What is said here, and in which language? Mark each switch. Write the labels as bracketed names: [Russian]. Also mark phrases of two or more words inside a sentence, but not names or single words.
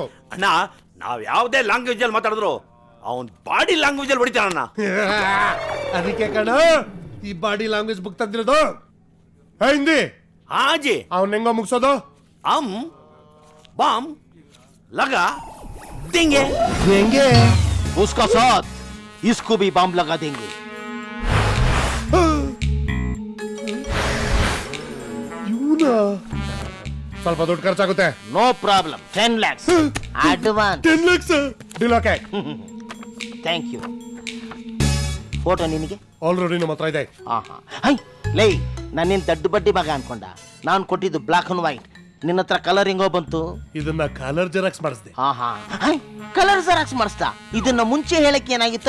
[Kannada] ಅಣ್ಣ ನಾವ್ ಯಾವ್ದೇ ಲ್ಯಾಂಗ್ವೇಜ್ ಅಲ್ಲಿ ಮಾತಾಡಿದ್ರು ಅವನ್ [English] body language [Kannada] ಅಲ್ಲಿ ಹೊಡಿತಾನಣ್ಣ. ಅದಕ್ಕೆ ಕಣ ಈ [English] body language book [Kannada] ತಂದಿರೋದು. ಹಿಂದಿ [Hindi] ಹಾಜಿ [Kannada] ಅವನ್ ಹೆಂಗೋ ಮುಗ್ಸೋದು? [Hindi] बम लगा देंगे उसका साथ इसको भी बम लगा देंगे. [Kannada] ಇವನ ಸ್ವಲ್ಪ ದುಡ್ಡು ಖರ್ಚಾಗುತ್ತೆ. [English] no problem 10 lakhs advance. [Kannada] 10 lakhs [English] deal okay. thank you. [Kannada] ಫೋಟೋ ನಿನಗೆ ಆಲ್ರೆಡಿ ನಮ್ಮ ಹತ್ರ ಇದೆ. ಹೈ ಲೈ ನಾನೇನ್ ದಡ್ಡ ಬಡ್ಡಿ ಮಗ ಅನ್ಕೊಂಡ. ನಾನು ಕೊಟ್ಟಿದ್ದು [English] black and white, [Kannada] ನಿನ್ನ ಹತ್ರ ಕಲರ್ ಹೆಂಗೋ ಬಂತು? ಇದನ್ನ [English] colour xerox [Kannada] ಮಾಡಿಸ್ದೆ. [English] colour xerox [Kannada] ಮಾಡಿಸ್ದ. ಇದನ್ನ ಮುಂಚೆ ಹೇಳಕ್ಕೆ ಏನಾಗಿತ್ತು?